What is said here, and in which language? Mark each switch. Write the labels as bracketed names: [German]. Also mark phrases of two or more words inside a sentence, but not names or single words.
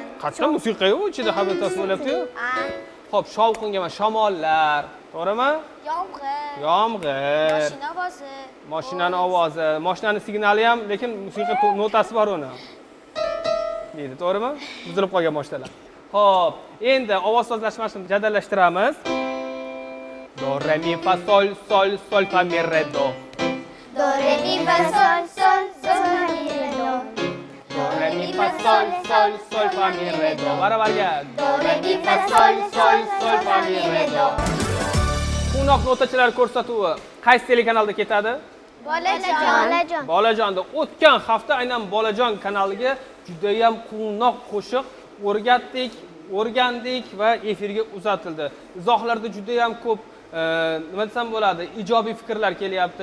[Uzbek] Qachon musiqiy u ichida habitasi bo'lyapti-yu? Xo'p, shovqinga mana shamollar, to'g'rimi? Yomg'ir. Mashina ovozi. Mashinani ovozi, mashinani signali ham, lekin musiqa notasi bor uni. Deydi, to'g'rimi? Buzilib qolgan mashinalar. Xo'p, endi ovoz sozlashmasini jadallashtiramiz. Do re mi fa sol sol sol fa mi re do. Do re mi fa sol sol sol fa mi re do. Do re mi fa sol sol sol fa mi re do. Baravarga. Do re mi fa sol sol sol fa mi re do. Quvnoq notachilar ko'rsatuvi qaysi telekanalda ketadi? Bolajon. Bolajonda o'tgan hafta aynan Bolajon kanaliga juda ham quvnoq qo'shiq o'rgandik va efirga uzatildi. Izohlarda juda ham ko'p nima desam bo'ladi, ijobiy fikrlar kelyapti.